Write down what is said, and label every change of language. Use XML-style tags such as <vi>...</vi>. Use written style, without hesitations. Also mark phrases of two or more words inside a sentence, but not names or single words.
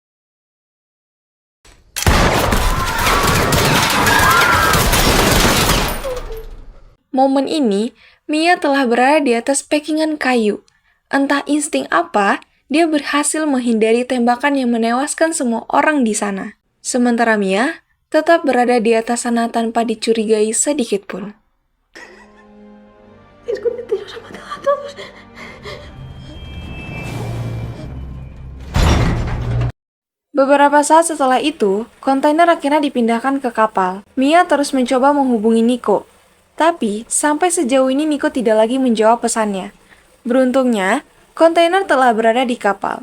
<id>Momen ini, Mia telah berada di atas packingan kayu. Entah insting apa, dia berhasil menghindari tembakan yang menewaskan semua orang di sana. Sementara Mia tetap berada di atas sana tanpa dicurigai sedikit pun.</id> <es>Escóndete, los ha matado a todos.</es> <id>Beberapa saat setelah itu, kontainer akhirnya dipindahkan ke kapal. Mia terus mencoba menghubungi Nico. Tapi, sampai sejauh ini Nico tidak lagi menjawab pesannya. Beruntungnya, kontainer telah berada di kapal.</id>